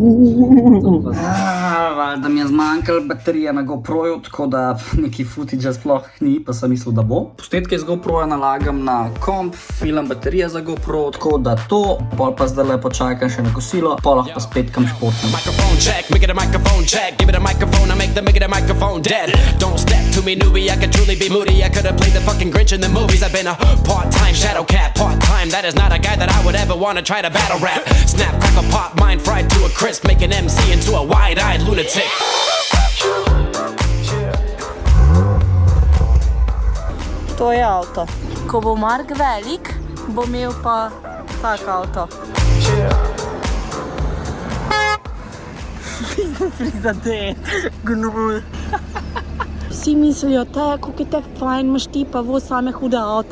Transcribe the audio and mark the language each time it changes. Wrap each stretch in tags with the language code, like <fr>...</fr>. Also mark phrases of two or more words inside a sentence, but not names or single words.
<sl>Da mi je zmanjkalo baterije na GoProju, tako da neki footage sploh ni, pa sem mislil, da bo. Posnetke z GoProja nalagam na komp, filam baterije za GoPro, tako da to, pol pa zdaj lepo čakam še na kosilo, pol lahko spet kam športnem.</sl> <en>Microphone check, make it a microphone check. Give it a microphone, I make the microphone dead. Don't step to me, newbie, I could truly be moody. I could have played the fucking Grinch in the movies. I've been a part-time shadow cat, part-time. That is not a guy that I would ever want to try to battle rap. Snap, crackle, pop, mind fried to a crisp, make an MC into a wide-eyed lunatic.</en> <sl>To je avto. Ko bo Mark velik, bo imel pa tak avto. Prizadet, gnul. Vsi mislijo, kako je te fajn, imaš ti pa voz same hude avte.</sl>